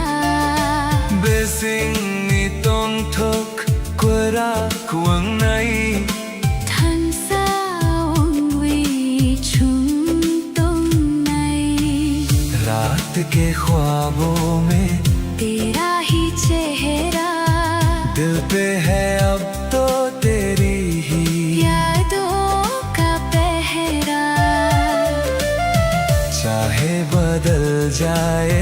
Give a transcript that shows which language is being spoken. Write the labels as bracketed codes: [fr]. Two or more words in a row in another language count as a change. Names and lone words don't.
[trp] Besing ni tong thok kwara kuang nai, than sa ong wi chung tong nai। [hi] रात के ख्वाबों में तेरा ही चेहरा, दिल पे है अब तो तेरी ही यादों का पहरा। चाहे बदल जाए